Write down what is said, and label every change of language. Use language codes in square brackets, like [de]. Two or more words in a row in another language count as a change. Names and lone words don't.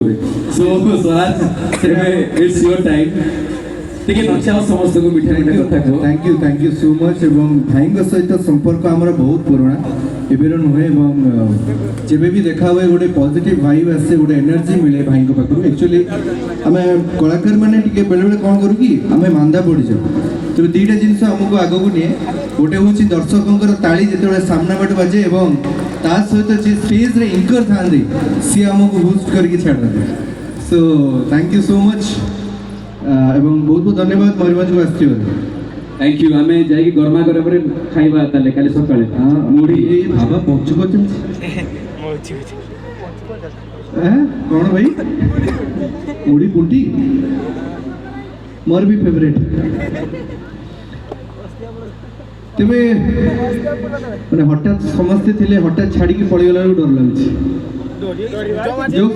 [en] So Swaraj, it's your time. [or] ଟିକେ ନକ୍ସା ସମସ୍ତଙ୍କୁ ମିଠା ମିଠା କଥା କୁହ। [en] thank you so much [or] ଏବଂ ଭାଇଙ୍କ ସହିତ ସମ୍ପର୍କ ଆମର ବହୁତ ପୁରୁଣା ଏବେର ନୁହେଁ ଏବଂ ଯେବେ ବି ଦେଖା ହୁଏ ଗୋଟେ [en] positive vibe [or] ଆସେ ଗୋଟେ ଏନର୍ଜି ମିଳେ ଭାଇଙ୍କ ପାଖରୁ ଆକ୍ଚୁଆଲି ଆମେ କଳାକାର ମାନେ ଟିକେ ବେଳେବେଳେ କ'ଣ କରୁ କି ଆମେ ମାନ୍ଦା ପଡ଼ିଯାଉ ତେବେ ଦୁଇଟା ଜିନିଷ ଆମକୁ ଆଗକୁ ନିଏ ଗୋଟେ ହେଉଛି ଦର୍ଶକଙ୍କର ତାଳି ଯେତେବେଳେ ସାମ୍ନା ବାଟ ବାଜେ ଏବଂ ତା ସହିତ ଯିଏ ଷ୍ଟେଜ୍ରେ ଇଙ୍କର ଥାଆନ୍ତି ସିଏ ଆମକୁ ବୁଷ୍ଟ କରିକି ଛାଡ଼ନ୍ତି [en] so thank you so much [or] এবং ବହୁତ ବହୁତ ଧନ୍ୟବାଦ ମୟୂରଭଞ୍ଜକୁ ଆସିଥିବାରୁ [en] thank you [or] ଆମେ ଯାଇକି ଗରମା ଗରମ ପରେ ଖାଇବା ତାହେଲେ କାଲି ସକାଳେ ମୁଢ଼ି ବାବା ପଞ୍ଚୁ କରୁଛନ୍ତି କ'ଣ ଭାଇ ମୁଢ଼ି ପୁଣ୍ଟି ମୋର ବି ଫେଭରେଟ୍ ତେବେ ମାନେ ହଠାତ୍ ସମସ୍ତେ ଥିଲେ ହଠାତ୍ ଛାଡ଼ିକି ପଳେଇଗଲା ବେଳକୁ ଡର ଲାଗୁଛି ଜୋକ୍